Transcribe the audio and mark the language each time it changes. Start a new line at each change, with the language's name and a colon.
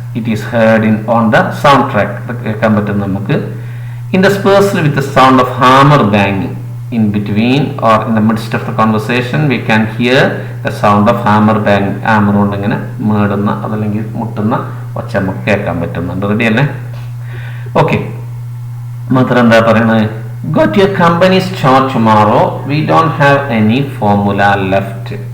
English: It is heard on the soundtrack.
Malayalam: കേൾക്കാൻ പറ്റും നമുക്ക്.
English: Interspersed with the sound of hammer banging. In between or in the midst of the conversation, we can hear the sound of hammer banging.
Malayalam: Hammer കൊണ്ട് ഇങ്ങനെ മേടുന്ന അതല്ലെങ്കിൽ മുട്ടുന്ന ഒച്ച നമുക്ക് കേൾക്കാൻ പറ്റുന്നുണ്ട്. റെഡി അല്ലേ? ഓക്കെ. മദർ എന്താ പറയണത്?
English: Got your company's chart tomorrow. We don't have any formula left.